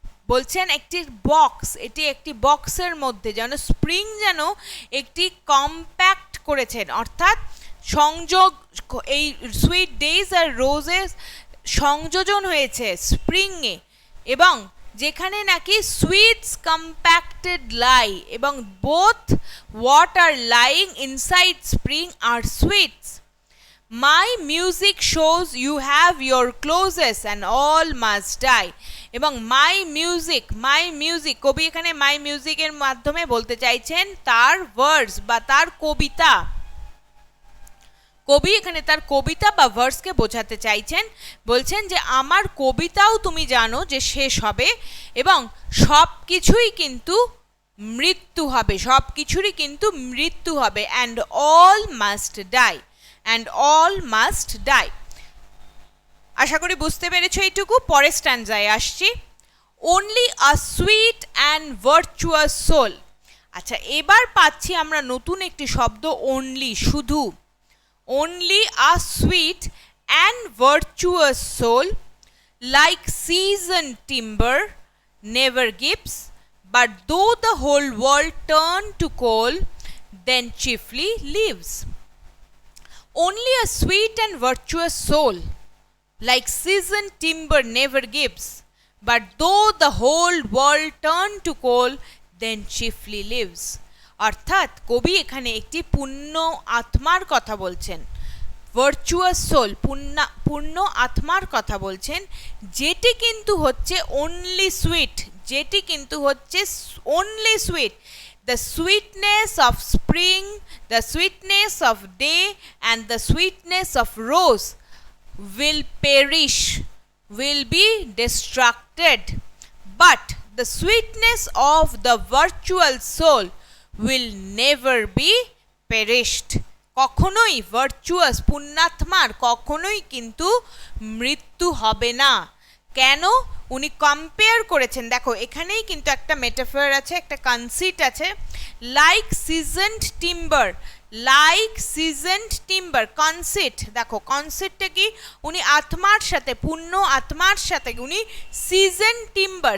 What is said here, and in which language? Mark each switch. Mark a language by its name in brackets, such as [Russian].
[Bangla] বলছেন একটি বক্স, এটি একটি বক্সের মধ্যে যেন স্প্রিং যেন একটি কম্প্যাক্ট করেছেন, অর্থাৎ সংযোগ, এই সুইট ডেজ আর রোজেস সংযোজন হয়েছে স্প্রিংয়ে, এবং যেখানে নাকি সুইটস কম্প্যাক্টেড লাই, এবং [English] Both what are lying inside spring are sweets. My music shows you have your closes and all must die. [Bangla] এবং [English] my music, [Bangla] কবি এখানে my music এর মাধ্যমে বলতে চাইছেন তার ভার্স বা তার কবিতা, কবি এখানে তার কবিতা বা ভার্সকে বোঝাতে চাইছেন, বলছেন যে আমার কবিতাও তুমি জানো যে শেষ হবে এবং সব কিছুই কিন্তু মৃত্যু হবে, সব কিছুরই কিন্তু মৃত্যু হবে, [English] and all must die, [Bangla] and all must die. আশা করি বুঝতে পেরেছো এইটুকু। পরের স্ট্যান্ডায় আসছি, [English] Only a sweet and virtuous soul. [Bangla] আচ্ছা, এবার পাচ্ছি আমরা নতুন একটি শব্দ, অনলি, শুধু। [English] Only a sweet and virtuous soul, like season timber never gives, but though the whole world turn to coal, then chiefly lives. Only a sweet and virtuous soul, like seasoned timber never gives, but though the whole world turn to coal, then chiefly lives. [Bangla] অর্থাৎ কবি এখানে একটি পূর্ণ আত্মার কথা বলছেন, virtuous soul, পূর্ণ আত্মার কথা বলছেন, যেটি কিন্তু হচ্ছে অনলি সুইট, যেটি কিন্তু হচ্ছে only sweet. [English] The sweetness of spring, the sweetness of day and the sweetness of rose will perish, will be destructed, but the sweetness of the virtual soul will never be perished. [Bangla] কখনোই virtuous পুণ্যাত্মার কখনোই কিন্তু মৃত্যু হবে না। কেন? উনি compare করেছেন, দেখো এখানেই কিন্তু একটা মেটাফর আছে, একটা কনসিট আছে, [English] Like seasoned timber, like seasoned timber. [Bangla] Conceit, দেখো কনসিটটা কি, উনি আত্মার সাথে, পূর্ণ আত্মার সাথে উনি সিজন টিম্বার।